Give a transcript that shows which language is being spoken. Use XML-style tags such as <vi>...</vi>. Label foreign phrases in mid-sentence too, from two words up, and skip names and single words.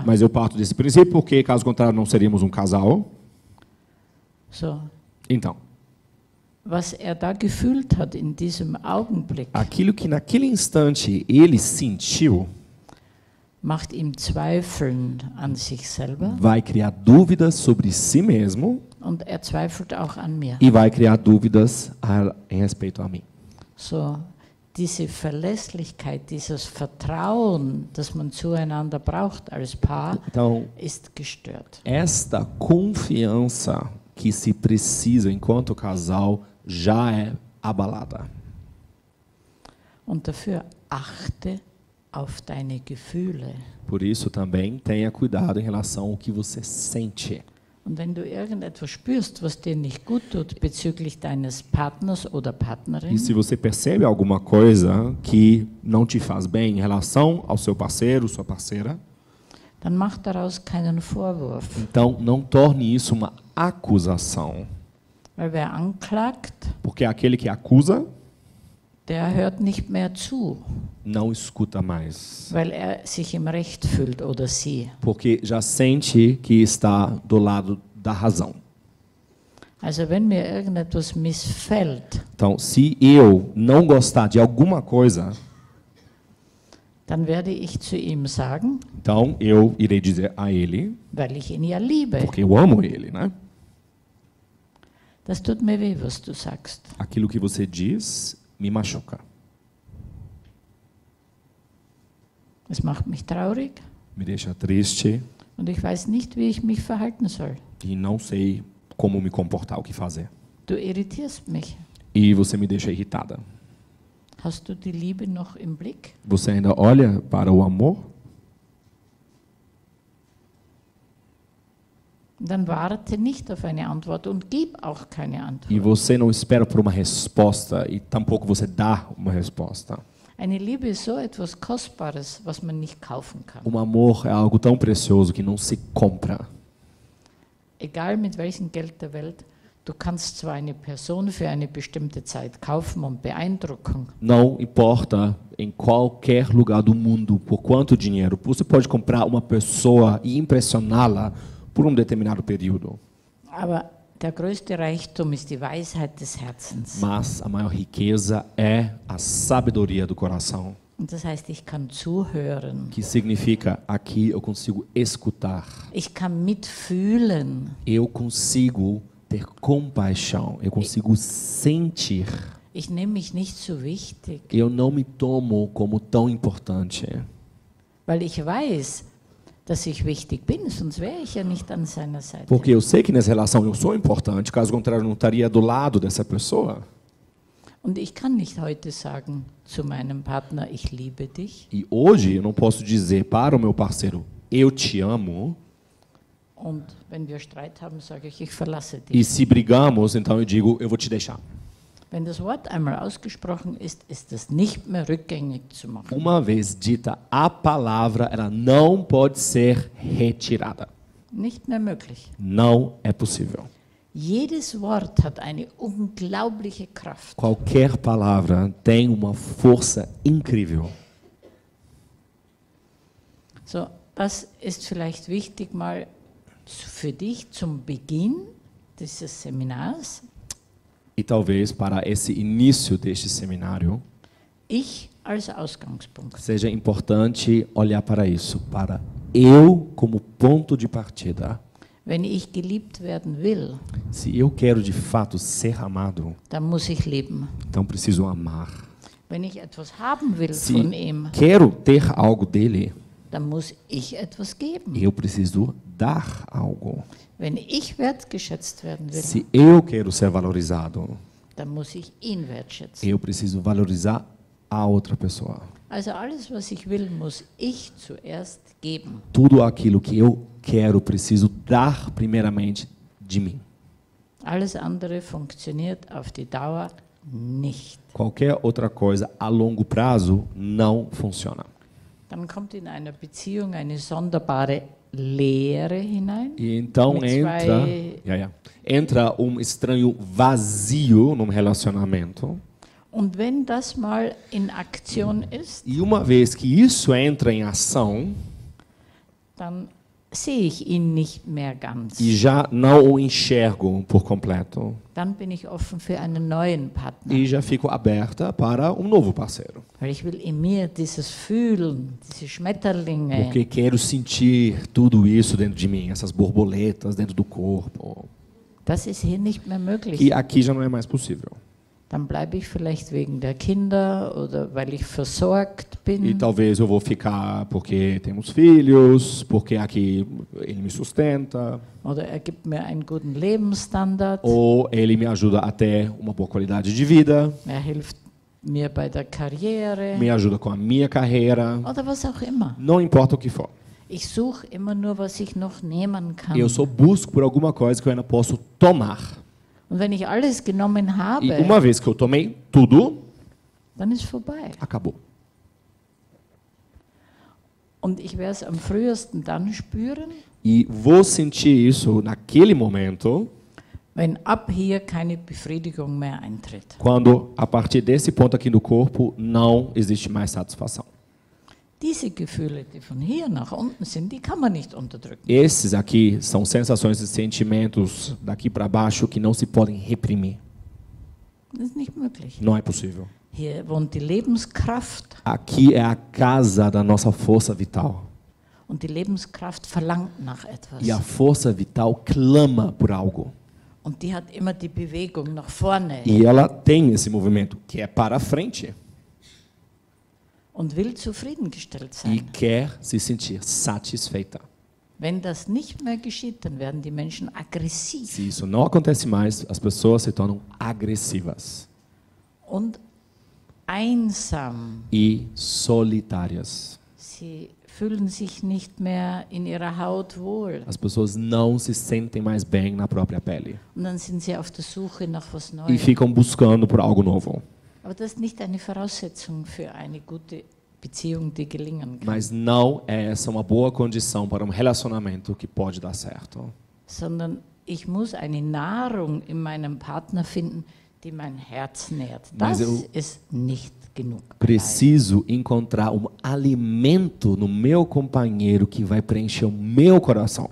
<pt>mas eu parto desse princípio porque, caso contrário, não seríamos um casal.</pt> <de>So,</de> <pt>Então,</pt> <de>was er da gefühlt hat in diesem Augenblick,</de> <pt>aquilo que naquele instante ele sentiu</pt> <de>macht ihm Zweifeln an sich selber</de> <pt>vai criar dúvidas sobre si mesmo</pt> <de>und er zweifelt auch an mir.</de> <pt>e vai criar dúvidas em respeito a mim.</pt> <de>So, diese Verlässlichkeit, dieses Vertrauen, das man zueinander braucht als Paar,</de> <pt>Então,</pt> <de>ist gestört.</de> <pt>esta confiança que se precisa enquanto casal já é abalada.</pt> <de>Und dafür achte auf deine Gefühle.</de> <pt>Por isso também tenha cuidado em relação ao que você sente.</pt> <de>Und wenn du irgendetwas spürst, was dir nicht gut tut bezüglich deines Partners oder Partnerin,</de> <pt>E se você percebe alguma coisa que não te faz bem em relação ao seu parceiro, sua parceira,</pt> <de>dann mach daraus keinen Vorwurf.</de> <pt>então não torne isso uma acusação.</pt> <de>Weil wer anklagt,</de> <pt>Porque aquele que acusa</pt> <de>der hört nicht mehr zu,</de> <pt>não escuta mais.</pt> <de>weil er sich im Recht fühlt oder sie.</de> <pt>Porque já sente que está do lado da razão.</pt> <de>Also wenn mir irgendetwas missfällt,</de> <pt>Então, se eu não gostar de alguma coisa,</pt> <de>dann werde ich zu ihm sagen,</de> <pt>então eu irei dizer a ele,</pt> <de>weil ich ihn ja liebe.</de> <pt>porque eu amo ele, né?</pt> <de>Das tut mir weh, was du sagst.</de> <pt>Aquilo que você diz me machuca.</pt> <de>Es macht mich traurig</de> <pt>Me deixa triste</pt> <de>und ich weiß nicht, wie ich mich verhalten soll.</de> <pt>e não sei como me comportar, o que fazer.</pt> <de>Du irritierst mich.</de> <pt>E você me deixa irritada.</pt> <de>Hast du die Liebe noch im Blick?</de> <pt>Você ainda olha para o amor?</pt> <de>Dann warte nicht auf eine Antwort und gib auch keine</de> <pt>E</pt> <de>Antwort.</de> <pt>você não espera por uma resposta e tampouco você dá uma resposta.</pt> <de>Eine Liebe ist so etwas Kostbares, was man nicht kaufen kann.</de> <pt>Amor é algo tão precioso que não se compra.</pt> <de>Egal mit welchem Geld der Welt, du kannst zwar eine Person für eine bestimmte Zeit kaufen und beeindrucken,</de> <pt>Não importa em qualquer lugar do mundo por quanto dinheiro, você pode comprar uma pessoa e impressioná-la por um determinado período.</pt> <de>aber der größte Reichtum ist die Weisheit des Herzens.</de> <pt>Mas a maior riqueza é a sabedoria do coração,</pt> <de>Und das heißt, ich kann zuhören,</de> <pt>que significa aqui eu consigo escutar,</pt> <de>ich kann mitfühlen,</de> <pt>eu consigo ter compaixão, eu consigo sentir.</pt> <de>ich nehme mich nicht so wichtig,</de> <pt>Eu não me tomo como tão importante,</pt> <de>weil ich weiß, dass ich wichtig bin, sonst wäre ich ja nicht an seiner Seite.</de> <pt>porque eu sei que nessa relação eu sou importante, caso contrário eu não estaria do lado dessa pessoa.</pt> <de>Und ich kann nicht heute sagen zu meinem Partner, ich liebe dich.</de> <pt>E hoje eu não posso dizer para o meu parceiro, eu te amo,</pt> <de>Und wenn wir Streit haben, sage ich verlasse</de> <pt>e</pt> <de>dich.</de> <pt>se brigamos, então eu digo, eu vou te deixar.</pt> <de>Wenn das Wort einmal ausgesprochen ist, ist es nicht mehr rückgängig zu machen.</de> <pt>Uma vez dita a palavra, ela não pode ser retirada.</pt> <de>Nicht mehr möglich.</de> <pt>Não é possível.</pt> <de>Jedes Wort hat eine unglaubliche Kraft.</de> <pt>Qualquer palavra tem uma força incrível.</pt> <de>So, das ist vielleicht wichtig mal für dich zum Beginn dieses Seminars.</de> <pt>E talvez para esse início deste seminário</pt> <de>Ich als Ausgangspunkt.</de> <pt>seja importante olhar para isso, para eu como ponto de partida.</pt> <de>Wenn ich geliebt werden will,</de> <pt>Se eu quero de fato ser amado,</pt> <de>dann muss ich lieben.</de> <pt>então preciso amar.</pt> <de>Wenn ich etwas haben will</de> <pt>Se</pt> <de>von ihm,</de> <pt>quero ter algo dele,</pt> <de>dann muss ich etwas geben.</de> <pt>eu preciso dar algo.</pt> <de>Wenn ich wertgeschätzt werden will,</de> <pt>Se eu quero ser valorizado,</pt> <de>dann muss ich ihn wertschätzen.</de> <pt>eu preciso valorizar a outra pessoa.</pt> <de>Also alles, was ich will, muss ich zuerst geben.</de> <pt>Tudo aquilo que eu quero, preciso dar primeiramente de mim.</pt> <de>Alles andere funktioniert auf die Dauer nicht.</de> <pt>Qualquer outra coisa a longo prazo não funciona.</pt> <de>Dann kommt in einer Beziehung eine sonderbare Leere hinein.</de> <pt>E então</pt> <de>Mit</de> <pt>entra estranho vazio num relacionamento.</pt> <de>Und wenn das mal in Aktion ist,</de> <pt>E uma vez que isso entra em ação,</pt> <de>dann sehe ich ihn nicht mehr ganz.</de> <pt>e já não o enxergo por completo,</pt> <de>Dann bin ich offen für einen neuen Partner.</de> <pt>e já fico aberta para um novo parceiro.</pt> <de>Weil ich will in mir dieses Fühlen, diese Schmetterlinge.</de> <pt>Porque quero sentir tudo isso dentro de mim, essas borboletas dentro do corpo.</pt> <de>Das ist hier nicht mehr möglich.</de> <pt>E aqui já não é mais possível.</pt> <de>Dann bleibe ich vielleicht wegen der Kinder oder weil ich versorgt bin.</de> <pt>E talvez eu vou ficar porque temos filhos, porque aqui ele me sustenta,</pt> <de>Oder er gibt mir einen guten Lebensstandard.</de> <pt>ou ele me ajuda a ter uma boa qualidade de vida,</pt> <de>Er hilft mir bei der Karriere.</de> <pt>me ajuda com a minha carreira,</pt> <de>Oder was auch immer.</de> <pt>não importa o que for.</pt> <de>Ich suche immer nur, was ich noch nehmen kann.</de> <pt>Eu só busco por alguma coisa que eu ainda posso tomar.</pt> <de>Und wenn ich alles genommen</de> <pt>E</pt> <de>habe,</de> <pt>uma vez que eu tomei tudo,</pt> <de>dann ist vorbei.</de> <pt>acabou.</pt> <de>Und ich werde es am frühesten dann spüren,</de> <pt>E vou sentir isso naquele momento,</pt> <de>wenn ab hier keine Befriedigung mehr eintritt.</de> <pt>quando a partir desse ponto aqui do corpo não existe mais satisfação.</pt> <de>Diese Gefühle, die von hier nach unten sind, die kann man nicht unterdrücken.</de> <pt>Esses aqui são sensações e sentimentos daqui para baixo que não se podem reprimir.</pt> <de>Das ist nicht möglich.</de> <pt>Não é possível.</pt> <de>Hier wohnt die Lebenskraft</de> <pt>Aqui é a casa da nossa força vital.</pt> <de>und die Lebenskraft verlangt nach etwas.</de> <pt>E a força vital clama por algo.</pt> <de>Und die hat immer die Bewegung nach vorne</de> <pt>E ela tem esse movimento que é para frente</pt> <de>und will zufriedengestellt</de> <pt>e</pt> <de>sein.</de> <pt>quer se sentir satisfeita.</pt> <de>Wenn das nicht mehr geschieht, dann werden die Menschen aggressiv.</de> <pt>Se isso não acontece mais, as pessoas se tornam agressivas.</pt> <de>Und einsam.</de> <pt>e solitárias.</pt> <de>Sie fühlen sich nicht mehr in ihrer Haut wohl.</de> <pt>As pessoas não se sentem mais bem na própria pele</pt> <de>Und dann sind sie auf der Suche nach was</de> <pt>e</pt> <de>Neuem.</de> <pt>ficam buscando por algo novo.</pt> <de>Aber das ist nicht eine Voraussetzung für eine gute Beziehung, die gelingen kann.</de> <pt>Mas não é essa uma boa condição para um relacionamento que pode dar certo.</pt> <de>Sondern ich muss eine Nahrung in meinem Partner finden, die mein Herz nährt.</de> <pt>Mas</pt> <de>Das</de> <pt>eu</pt> <de>ist nicht genug.</de> <pt>Preciso encontrar um alimento no meu companheiro que vai preencher o meu coração.</pt>